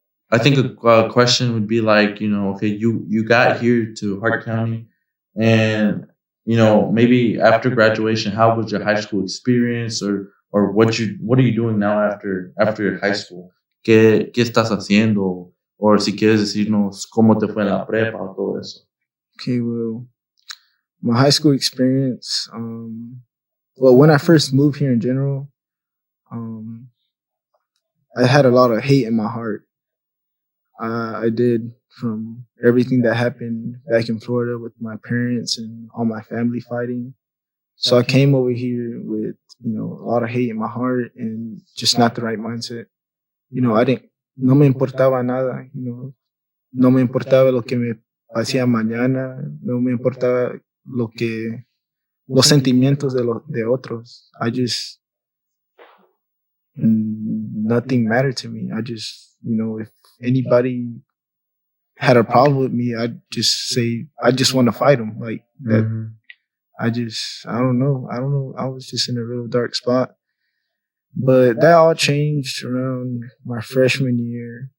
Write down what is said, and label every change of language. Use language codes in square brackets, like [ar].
[en] I think a question would be like, okay, you got here to Hart County, and maybe after graduation, how was your high school experience, or what are you doing now after high school? [es] ¿Qué estás haciendo? O si quieres decirnos cómo te fue en la prepa o todo eso. [en] Okay, well, my high school experience. Well, when I first moved here in general, I had a lot of hate in my heart. I did, from everything that happened back in Florida with my parents and all my family fighting. So I came over here with, a lot of hate in my heart and just not the right mindset. [es] No me importaba nada, no me importaba lo que me hacía mañana, no me importaba los sentimientos de otros. [en] Nothing mattered to me. I just, if anybody had a problem with me, I'd just say, I just want to fight them. Like that. Mm-hmm. I don't know. I was just in a real dark spot. But that all changed around my freshman year.